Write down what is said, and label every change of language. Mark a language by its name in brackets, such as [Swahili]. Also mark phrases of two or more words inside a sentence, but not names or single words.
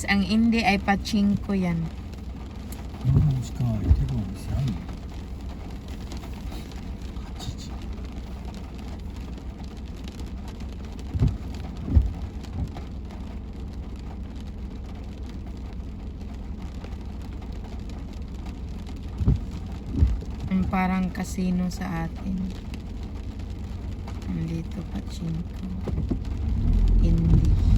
[Filipino] Ang Indy ay pachinko yan. [Japanese] 今の時間空いてるお店あるの？ 8時。 [Filipino] Parang casino sa atin. Nandito pachinko. Indy.